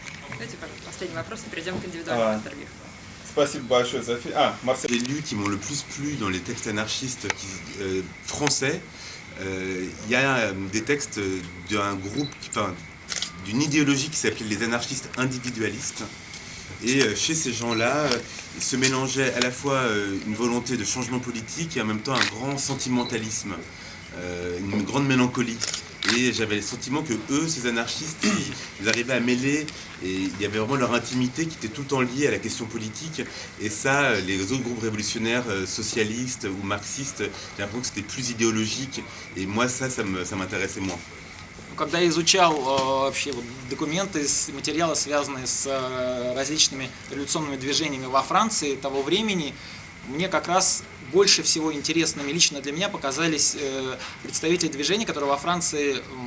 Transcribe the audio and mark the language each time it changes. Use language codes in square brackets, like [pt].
[ru] Давайте последний вопрос и перейдем к индивидуальному интервью. Спасибо большое за фильм. Марсель. [fr] Les lus qui m'ont le plus plu dans les textes anarchistes français, il y a des textes d'un groupe, d'une idéologie qui s'appelait les anarchistes individualistes. Et chez ces gens-là, il se mélangeait à la fois une volonté de changement politique et en même temps un grand sentimentalisme, une grande mélancolie. Et j'avais le sentiment que eux, ces anarchistes, ils arrivaient à mêler, et il y avait vraiment leur intimité qui était tout en liée à la question politique. Et ça, les autres groupes révolutionnaires socialistes ou marxistes, j'ai l'impression que c'était plus idéologique. Et moi, ça m'intéressait moins. [ru] Когда я изучал вообще документы, материалы, связанные с различными революционными движениями во Франции того времени, мне как раз больше всего интересными лично для меня показались представители движений, которые во Франции